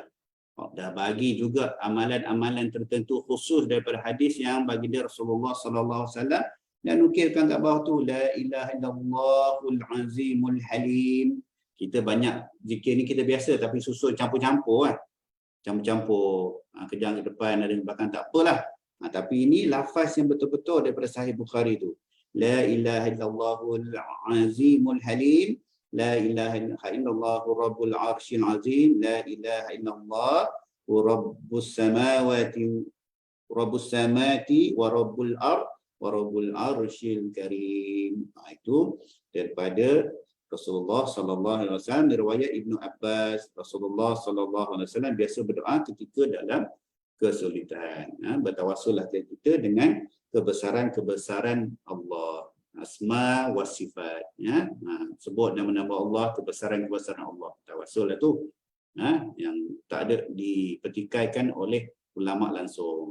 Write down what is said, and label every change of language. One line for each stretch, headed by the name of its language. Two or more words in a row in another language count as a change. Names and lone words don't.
Malay: Dah bagi juga amalan-amalan tertentu khusus daripada hadis yang baginda Rasulullah
Arabic: صلى الله عليه وسلم,
Malay: dan nukilkan kat bawah tu,
Arabic: لا إله إلا الله العظيم الحليم.
Malay: Kita banyak zikir ni kita biasa, tapi susun campur-campur campur-campur, kejang ke depan ada ke belakang, tak apalah. Tapi ini lafaz yang betul-betul daripada Sahih Bukhari tu.
Arabic: لا إله إلا الله العظيم الحليم، لا إله إلا الله رب العرش العظيم، لا إله إلا الله رب السماوات ورب الأرض ورب العرش الكريم.
Malay: Itu daripada Rasulullah
Arabic: صلى الله عليه وسلم.
Malay: Riwayat Ibnu Abbas, Rasulullah
Arabic: صلى الله عليه وسلم
Malay: biasa berdoa ketika dalam kesulitan. Bertawassullah kita dengan kebesaran-kebesaran Allah,
Arabic: أسماء وصفات.
Malay: Sebut nama-nama Allah, kebesaran-kebesaran Allah. Tawassul tu yang tak ada dipertikaikan oleh ulama langsung.